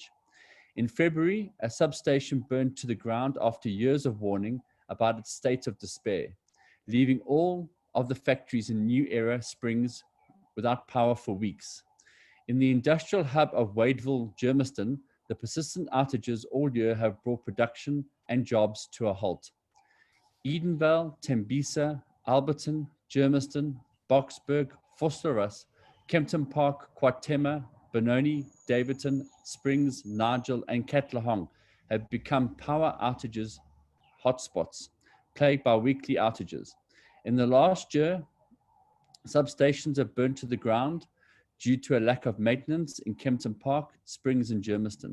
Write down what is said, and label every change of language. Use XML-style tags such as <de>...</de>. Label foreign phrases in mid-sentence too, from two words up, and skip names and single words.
<en>In February, a substation burned to the ground after years of warning about its state of despair, leaving all of the factories in New Era Springs without power for weeks. In the industrial hub of Wadeville, Germiston, the persistent outages all year have brought production and jobs to a halt. Edenvale, Tembisa, Alberton, Germiston, Boksburg, Vosloorus, Kempton Park, Kwa-Thema, Benoni, Davidson, Springs, Nigel, and Cachalia have become power outages hotspots, plagued by weekly outages. In the last year, substations have burned to the ground due to a lack of maintenance in Kempton Park, Springs, and Germiston.</en>